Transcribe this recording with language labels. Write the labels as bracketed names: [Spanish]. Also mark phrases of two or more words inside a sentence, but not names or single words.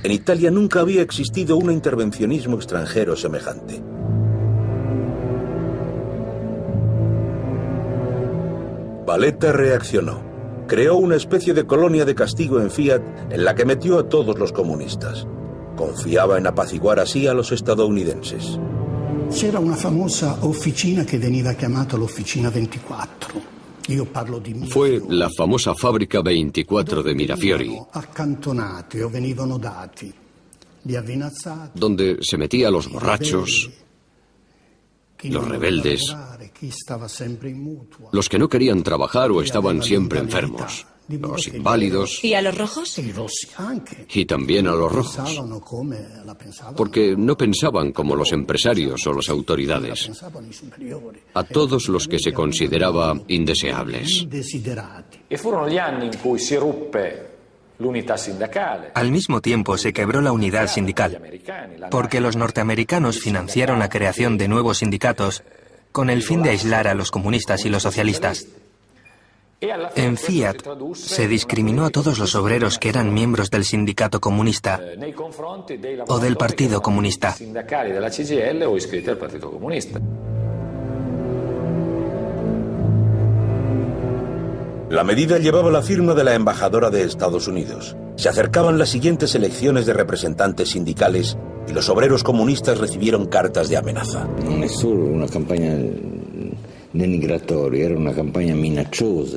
[Spanish] En Italia nunca había existido un intervencionismo extranjero semejante. Valletta reaccionó. Creó una especie de colonia de castigo en Fiat en la que metió a todos los comunistas. Confiaba en apaciguar así a los estadounidenses. [Italian] C'era una famosa officina che veniva chiamata l'Officina 24. Io parlo di Mirafiori. [Spanish] Fue la famosa fábrica 24 de Mirafiori, [Italian] Accantonati o venivano dati gli avvinazzati, [Spanish] donde se metía a los borrachos, los rebeldes, los que no querían trabajar o estaban siempre enfermos, los inválidos ¿Y a los rojos? y también a los rojos, porque no pensaban como los empresarios o las autoridades, a todos los que se consideraba indeseables. [Italian] E furono gli anni in cui si ruppe l'unità sindacale. [Spanish] Al mismo tiempo se quebró la unidad sindical, porque los norteamericanos financiaron la creación de nuevos sindicatos con el fin de aislar a los comunistas y los socialistas. En Fiat se discriminó a todos los obreros que eran miembros del sindicato comunista o del Partido Comunista. [Italian] Sindacali della CGIL o iscritti al Partito Comunista. [Spanish] La medida llevaba la firma de la embajadora de Estados Unidos. Se acercaban las siguientes elecciones de representantes sindicales y los obreros comunistas recibieron cartas de amenaza. No es solo una campaña denigratoria, era una campaña minacciosa.